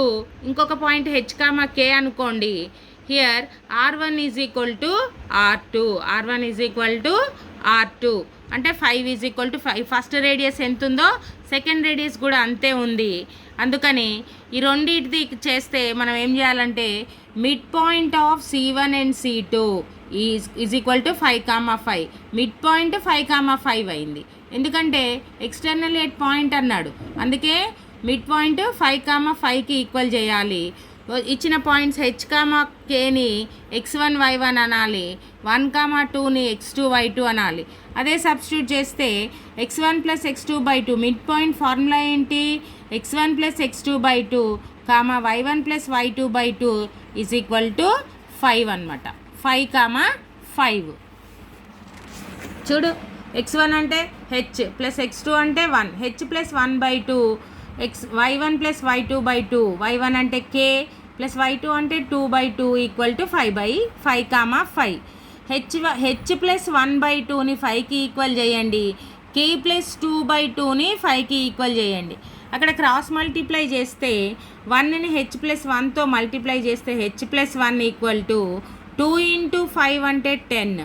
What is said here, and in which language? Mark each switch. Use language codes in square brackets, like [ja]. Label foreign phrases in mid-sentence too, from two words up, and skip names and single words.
[te] ఇంకొక పాయింట్ h, k అనుకోండి. హియర్ r1 = r2 అంటే 5 = 5. ఫస్ట్ రేడియస్ ఎంత ఉందో సెకండ్ రేడియస్ కూడా అంతే ఉంది. అందుకని ఈ రెండింటిది చేస్తే మనం ఏం చేయాలంటే [en] mid point of C1 and C2 is [te] = 5, 5. [en] mid point [te] 5, 5 అయింది. ఎందుకంటే [en] external at point [te] అన్నాడు, అందుకే [en] mid point [te] 5, 5కి ఈక్వల్ చేయాలి. ఇచ్చిన పాయింట్స్ h, kని x1, y1 అనాలి, 1, 2ని x2, y2 అనాలి. అదే సబ్స్టిట్యూట్ చేస్తే x1 + x2/2 [en] mid point formula [te] ఏంటి, x1 + x2/2, y1 + y2/2 = 5 అనమాట. 5, 5 చూడు. x1 అంటే h + x2 అంటే 1, h + 1/2, y1 + y2/2, y1 అంటే k + y2 అంటే 2/2 = 5/5, 5. h + 1/2ని 5కి ఈక్వల్ చేయండి, k + 2/2ని 5కి ఈక్వల్ చేయండి. అక్కడ [en] cross multiply [te] చేస్తే 1ని h + 1తో మల్టిప్లై చేస్తే h + 1 = 2 × 5 అంటే 10.